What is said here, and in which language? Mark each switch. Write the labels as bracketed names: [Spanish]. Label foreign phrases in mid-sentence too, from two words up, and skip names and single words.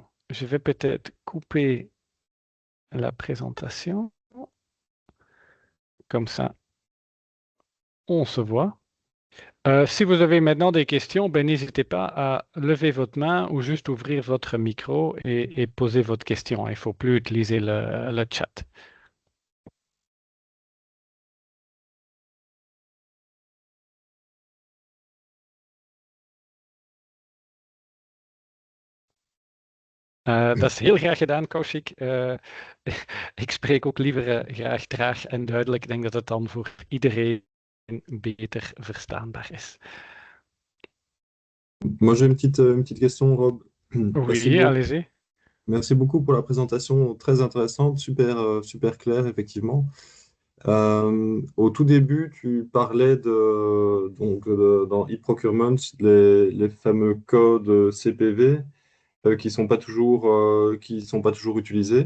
[French] Je vais peut-être couper la présentation. Comme ça, on se voit. Si vous avez maintenant des questions, ben, n'hésitez pas à lever votre main ou juste ouvrir votre micro et poser votre question. Il ne faut plus utiliser le chat. [Dutch] Dat is heel graag gedaan, Kaushik. Ik spreek ook liever graag traag en duidelijk. Ik denk dat het dan voor iedereen beter verstaanbaar is. [French] Moi, j'ai une petite question, Rob. Merci Oui, beaucoup. allez-y. Merci beaucoup pour la présentation très intéressante, super claire, effectivement. Au tout début, tu parlais dans e-procurement, les fameux codes CPV qui sont pas toujours utilisés.